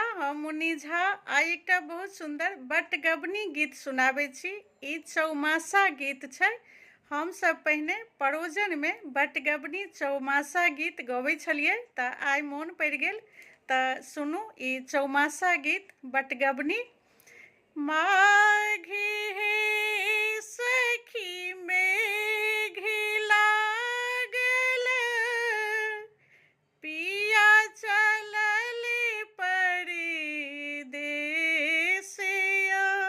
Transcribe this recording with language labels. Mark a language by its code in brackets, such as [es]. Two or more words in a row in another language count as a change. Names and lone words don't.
[mai] हम मुन्नी झा आइ एकटा बहुत सुंदर बटगबनी गीत सुनाबै छी। ई चौमासा गीत छै। हम सब पहिने परोजनमे बटगबनी चौमासा गीत गबै छलियै तऽ आइ मोन पड़ि गेल तऽ सुनू ई चौमासा गीत बटगबनी। माघी सखी मेघी लागल, पिया चलल परदेसिया।